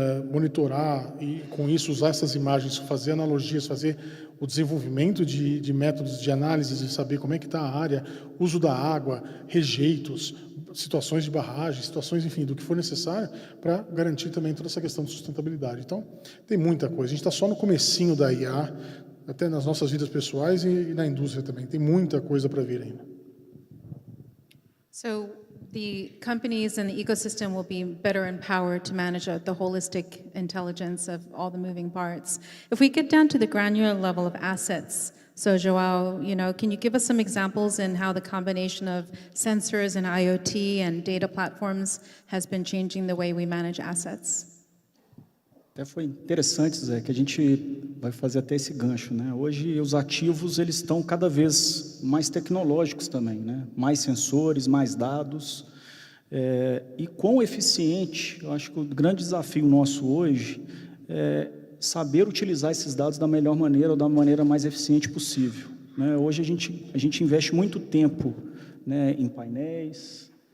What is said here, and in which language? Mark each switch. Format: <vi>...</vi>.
<pt>monitorar e com isso usar essas imagens, fazer analogias, fazer o desenvolvimento de métodos de análise, de saber como é que está a área, uso da água, rejeitos, situações de barragem, situações, enfim, do que for necessário para garantir também toda essa questão de sustentabilidade. Então, tem muita coisa. A gente está só no comecinho da IA, até nas nossas vidas pessoais e na indústria também. Tem muita coisa para vir ainda.</pt> <en>So the companies and the ecosystem will be better empowered to manage the holistic intelligence of all the moving parts. If we get down to the granular level of assets, so João, can you give us some examples in how the combination of sensors and IoT and data platforms has been changing the way we manage assets?</en> <pt>Até foi interessante, Zé, que a gente vai fazer até esse gancho, né? Hoje os ativos eles estão cada vez mais tecnológicos também, né? Mais sensores, mais dados, e quão eficiente. Eu acho que o grande desafio nosso hoje é saber utilizar esses dados da melhor maneira ou da maneira mais eficiente possível, né? Hoje a gente investe muito tempo, né, em painéis,</pt>